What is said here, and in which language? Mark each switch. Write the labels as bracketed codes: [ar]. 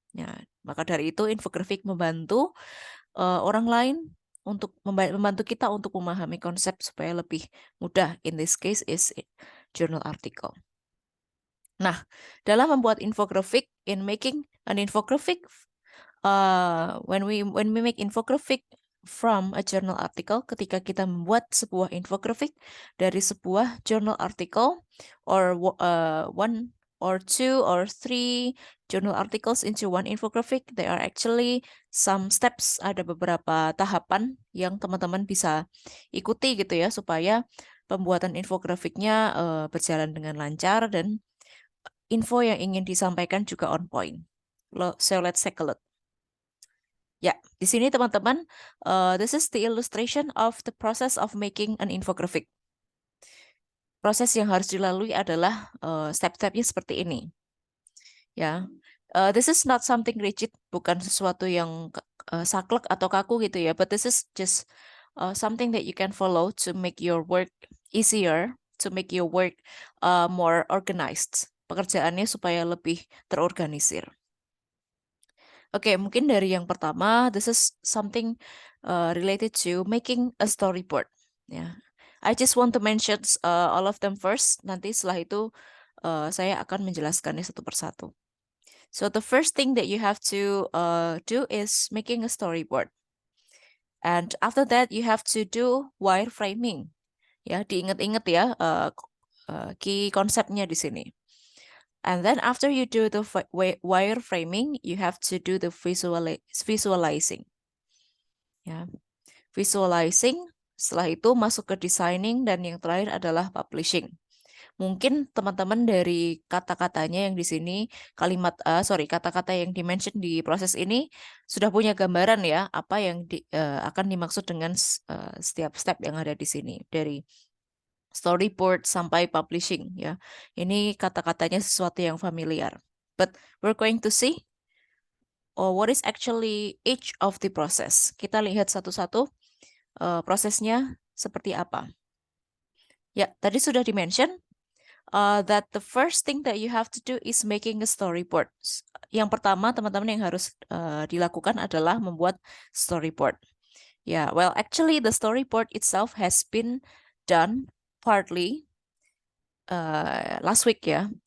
[id] Ya, maka dari itu infografik membantu orang lain untuk membantu kita untuk memahami konsep supaya lebih mudah. [en] In this case is journal article. [id] Nah, dalam membuat infografik, [en] in making an infographic, when we make infographic from a journal article, [id] ketika kita membuat sebuah infographic dari sebuah journal article, or [en] one or two or three journal articles into one infographic, there are actually some steps, [id] ada beberapa tahapan yang teman-teman bisa ikuti gitu ya, supaya pembuatan infografiknya berjalan dengan lancar dan info yang ingin disampaikan juga on point. [en] So let's take a look. [id] Ya, di sini teman-teman, [en] this is the illustration of the process of making an infographic. [id] Proses yang harus dilalui adalah step-stepnya seperti ini. [en] Ya, this is not something rigid, [id] bukan sesuatu yang saklek atau kaku gitu [en] ya, but this is just something that you can follow to make your work easier, to make your work more organized. [id] Pekerjaannya supaya lebih terorganisir. Oke, mungkin dari yang pertama, [en] this is something related to making a storyboard. Ya, I just want to mention all of them first. [id] Nanti setelah itu saya akan menjelaskannya satu persatu. [en] So the first thing that you have to do is making a storyboard, and after that you have to do wireframing. [id] Ya, diingat-ingat ya key konsepnya di sini. [en] And then after you do the wireframing, you have to do the visualizing. Ya, visualizing. [id] Setelah itu masuk ke designing, dan yang terakhir adalah publishing. Mungkin teman-teman dari kata-katanya yang di sini, kata-kata yang dimention di proses ini sudah punya gambaran ya, apa yang akan dimaksud dengan setiap step yang ada di sini, dari storyboard sampai publishing ya. Ini kata-katanya sesuatu yang familiar. [en] But we're going to see what is actually each of the process. [id] Kita lihat satu-satu prosesnya seperti apa. Ya, tadi sudah dimention [en] that the first thing that you have to do is making a storyboard. [id] Yang pertama, teman-teman yang harus dilakukan adalah membuat storyboard. [en] Yeah, well, actually the storyboard itself has been done partly last week ya.